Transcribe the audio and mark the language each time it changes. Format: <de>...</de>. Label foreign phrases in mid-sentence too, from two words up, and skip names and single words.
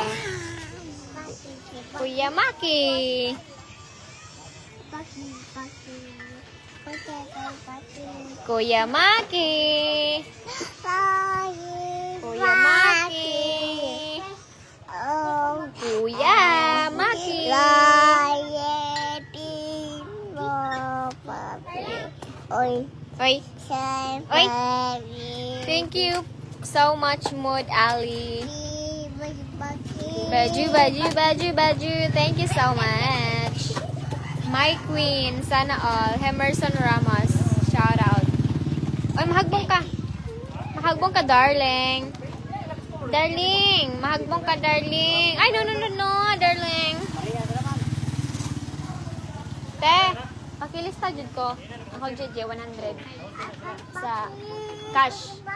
<ceb>Kuya Maki. Kuya Maki. Kuya Maki. Kuya Maki. Oi. Oi. Oi.</ceb> <en>Thank you so much, Mood Ali. Baju, baju, baju, baju. Thank you so much. My queen,</en> <tl>sana all.</tl> <en>Emerson Ramos. Shout out.</en> <ceb>Oy, mahagbong ka. Mahagbong ka, darling. Darling, mahagbong ka, darling. Ay, no, darling. Te, pakilista jud ko. Ako jud 100 sa cash.</ceb>